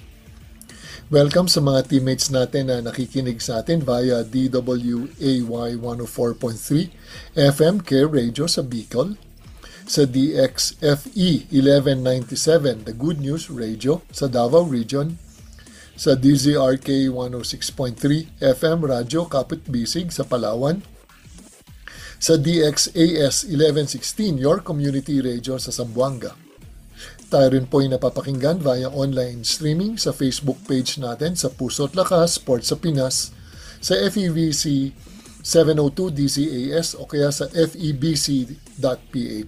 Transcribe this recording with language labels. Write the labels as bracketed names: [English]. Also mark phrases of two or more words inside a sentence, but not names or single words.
[Filipino] Welcome sa mga teammates natin na nakikinig sa atin via DWAY 104.3 FM Care Radio sa Bicol, sa DXFE 1197 The Good News Radio sa Davao Region, sa DZRK 106.3 FM Radyo Kapit-Bisig sa Palawan, sa DXAS 1116 Your Community Radio sa Zamboanga. Tayo rin po ay napapakinggan [English] via online streaming [Filipino] sa Facebook page natin sa Puso at Lakas, Sports sa Pinas, sa FEBC 702 DZAS o kaya sa febc.ph.